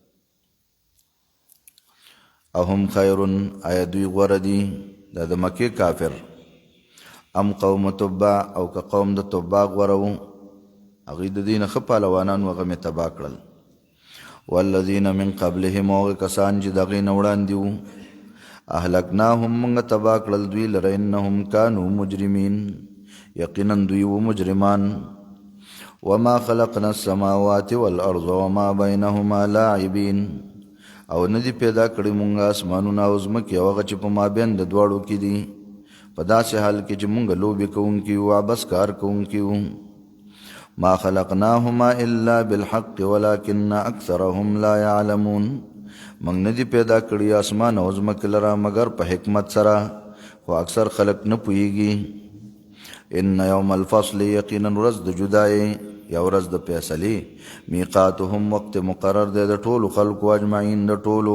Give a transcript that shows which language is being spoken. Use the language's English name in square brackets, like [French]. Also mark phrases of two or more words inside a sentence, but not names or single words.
[Arabic] اهم خیرون، [Pashto] آیا دوی غوره دي، دا د مکې کافر، ام قوم تبع او که قوم د تبع غوره وو، هغوی د دوی نه ښه پهلوانان و هغه مې تباه کړل. [Arabic] والذین من قبلهم، [Pashto] هغه کسان چې د هغې نه وړاندې وو، اهلکناهم موږ تباه کړل دوی لره، [Arabic] انهم کانوا مجرمین، [Pashto] یقینا دوی و مجرمان. [Arabic] وما خلقنا السماوات والارض وما بینهما لاعبین، [Pashto] او نه دي پیدا کړي مونږ اسمانونه او ځمکې او هغه چې په مابین د دواړو کې دي، په داسې حال کې چې مونږ لوبې کوونکي وو، عبث کار کوونکي وو. [Arabic] ما خلقناهما الا بالحق ولكن اکثرهم لا يعلمون، [Pashto] مونږ نه دي پیدا کړي اسمان او ځمکې لره مګر په حکمت سره، خو اکثر خلق نه پوهیږي. [Arabic] ان یوم الفصل، [Pashto] یقینا ورځ د جدایۍ یا ورځ د فیصلې، میقاتهم وقت مقرر دی د ټولو خلقو اجمعین د ټولو.